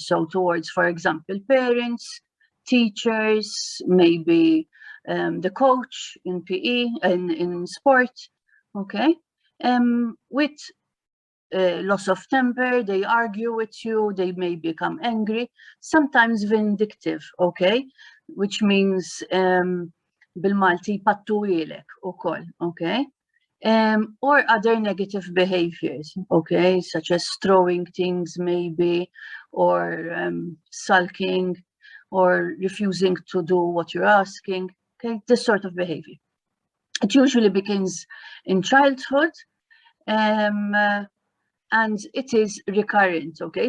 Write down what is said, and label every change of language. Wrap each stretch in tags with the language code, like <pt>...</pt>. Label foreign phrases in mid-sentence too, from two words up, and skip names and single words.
<en>So towards, for example, parents, teachers, maybe the coach in PE and in sport, okay? With loss of temper, they argue with you, they may become angry, sometimes vindictive, okay? Which means</en> <mt>bil-Malti pattu ilek ukoll,</mt> <en>okay? Or other negative behaviors, okay? Such as throwing things maybe, or sulking, or refusing to do what you're asking, okay? This sort of behavior. It usually begins in childhood, and it is recurrent, okay?</en>